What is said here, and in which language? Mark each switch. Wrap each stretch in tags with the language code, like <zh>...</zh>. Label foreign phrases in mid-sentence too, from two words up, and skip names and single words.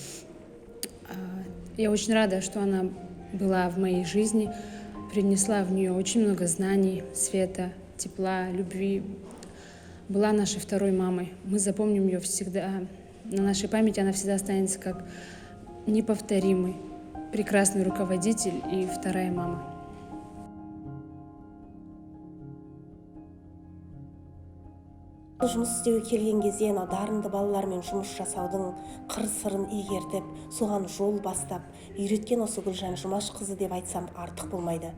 <ru>Я очень рада, что она была в моей жизни, принесла в нее очень много знаний, света, тепла, любви. Была нашей второй мамой. Мы запомним ее всегда. На нашей памяти она всегда останется как неповторимый, прекрасный руководитель и вторая мама.</ru> <kk>Жұмыс істеуге келген кезде дарынды балалармен жұмыс жасаудың қыр-сырын игертіп, соған жол бастап, үйреткен осы Гүлжан Жұмашқызы деп айтсам артық болмайды.</kk>